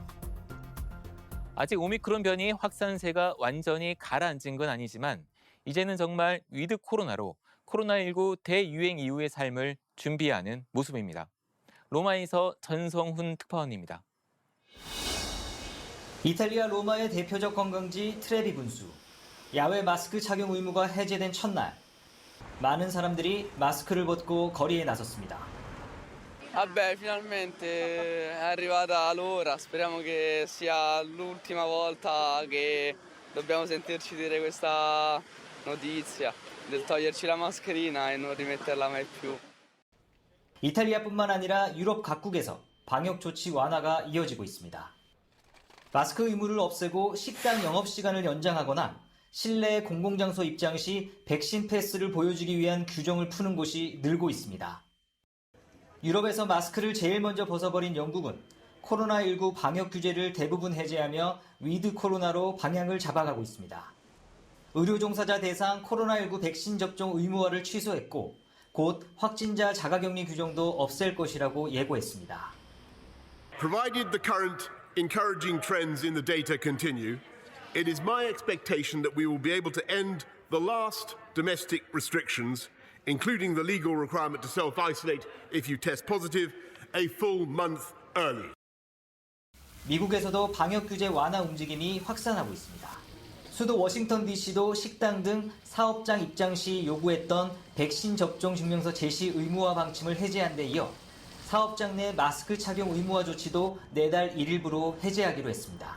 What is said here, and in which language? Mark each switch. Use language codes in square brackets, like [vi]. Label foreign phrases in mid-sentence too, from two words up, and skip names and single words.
[ko] 아직 오미크론 변이 확산세가 완전히 가라앉은 건 아니지만 이제는 정말 위드 코로나로 코로나19 대유행 이후의 삶을 준비하는 모습입니다. 로마에서 전성훈 특파원입니다. 이탈리아 로마의 대표적 관광지 트레비 분수. 야외 마스크 착용 의무가 해제된 첫날. 많은 사람들이 마스크를 벗고 거리에 나섰습니다. [it] Vabbè, finalmente è arrivata l'ora. Speriamo che sia l'ultima volta che dobbiamo sentirci dire questa notizia del toglierci la mascherina e non rimetterla mai più. [ko] 이탈리아뿐만 아니라 유럽 각국에서 방역 조치 완화가 이어지고 있습니다. 마스크 의무를 없애고 식당 영업시간을 연장하거나 실내 공공장소 입장 시 백신 패스를 보여주기 위한 규정을 푸는 곳이 늘고 있습니다. 유럽에서 마스크를 제일 먼저 벗어버린 영국은 코로나19 방역 규제를 대부분 해제하며 위드 코로나로 방향을 잡아가고 있습니다. 의료 종사자 대상 코로나19 백신 접종 의무화를 취소했고 곧 확진자 자가격리 규정도 없앨 것이라고 예고했습니다. [en] Provided the current encouraging trends in the data continue, it is my expectation that we will be able to end the last domestic restrictions, including the legal requirement to self-isolate if you test positive, a full month early. [ko] 미국에서도 방역 규제 완화 움직임이 확산하고 있습니다. 수도 워싱턴 DC도 식당 등 사업장 입장 시 요구했던 백신 접종 증명서 제시 의무화 방침을 해제한 데 이어 사업장 내 마스크 착용 의무화 조치도 내달 1일부로 해제하기로 했습니다.